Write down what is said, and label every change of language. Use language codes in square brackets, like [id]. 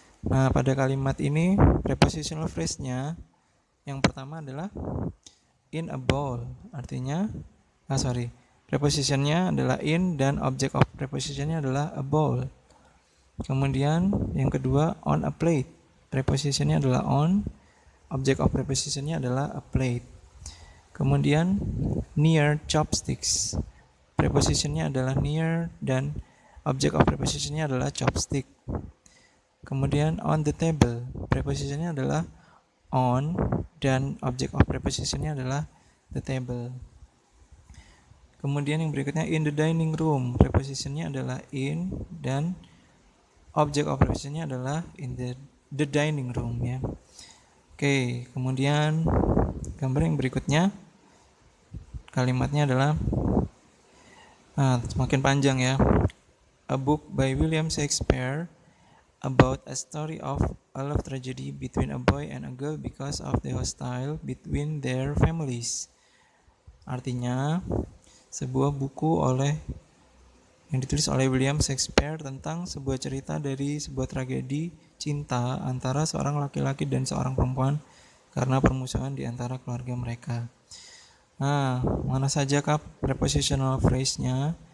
[id] Nah, pada kalimat ini prepositional phrase-nya yang pertama adalah [en] in a bowl. [id] Artinya, prepositionnya adalah in dan object of prepositionnya adalah [en] a bowl. [id] Kemudian yang kedua [en] on a plate. [id] Prepositionnya adalah on, object of prepositionnya adalah [en] a plate. [id] Kemudian [en] near chopsticks. [id] Prepositionnya adalah near dan object of prepositionnya adalah chopstick. Kemudian [en] on the table. [id] Prepositionnya adalah on dan object of prepositionnya adalah [en] the table. [id] Kemudian yang berikutnya [en] in the dining room. [id] Prepositionnya adalah in dan object of prepositionnya adalah in the dining room ya. Oke, kemudian gambar yang berikutnya kalimatnya adalah semakin panjang ya. [en] A book by William Shakespeare about a story of a love tragedy between a boy and a girl because of the hostile between their families. [id] Artinya, sebuah buku yang ditulis oleh William Shakespeare tentang sebuah cerita dari sebuah tragedi cinta antara seorang laki-laki dan seorang perempuan karena permusuhan di antara keluarga mereka. Nah, mana sajakah prepositional phrase-nya?